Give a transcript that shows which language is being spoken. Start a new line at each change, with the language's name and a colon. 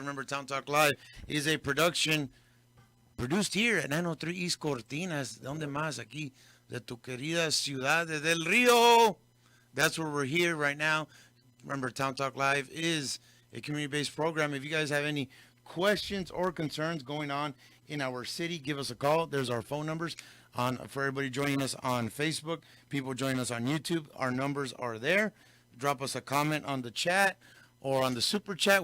English: Remember, Town Talk Live is a production produced here at 903 East Cortinas.
Spanish: ¿Dónde más? Aquí, de tu querida ciudad de Del Rio.
English: That's where we're here right now. Remember, Town Talk Live is a community-based program. If you guys have any questions or concerns going on in our city, give us a call. There's our phone numbers on for everybody joining us on Facebook, people joining us on YouTube. Our numbers are there. Drop us a comment on the chat or on the super chat.